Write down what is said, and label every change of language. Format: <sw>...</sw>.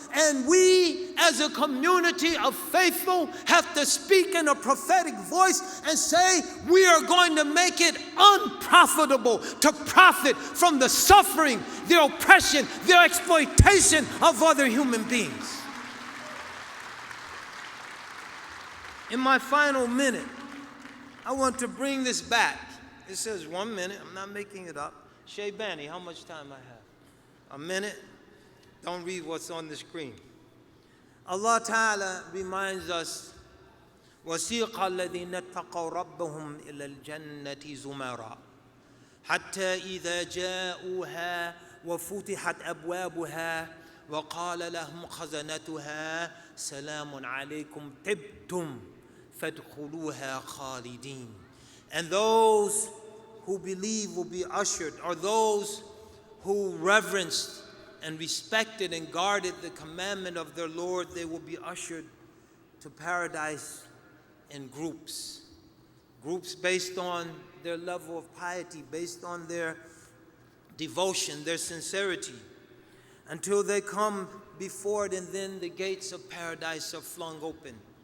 <en>And we, as a community of faithful, have to speak in a prophetic voice and say, we are going to make it unprofitable to profit from the suffering, the oppression, the exploitation of other human beings. In my final minute, I want to bring this back. It says 1 minute. I'm not making it up. Shay Bani, how much time I have? A minute? Don't read what's on the screen.</en> <ar>Allah Ta'ala reminds us, وَسِيقَ الَّذِينَ اتَّقَوْا رَبَّهُمْ إِلَى الْجَنَّةِ زُمَرًا حَتَّى إِذَا جَاءُوهَا وَفُتِحَتْ أَبْوَابُهَا وَقَالَ لَهُمْ خَزَنَتُهَا سَلَامٌ عَلَيْكُمْ طِبْتُمْ فَادْخُلُوهَا خَالِدِينَ.</ar> <en>And those who believe will be ushered, or those who reverenced and respected and guarded the commandment of their Lord, they will be ushered to paradise in groups. Groups based on their level of piety, based on their devotion, their sincerity, until they come before it, and then the gates of paradise are flung open.</en>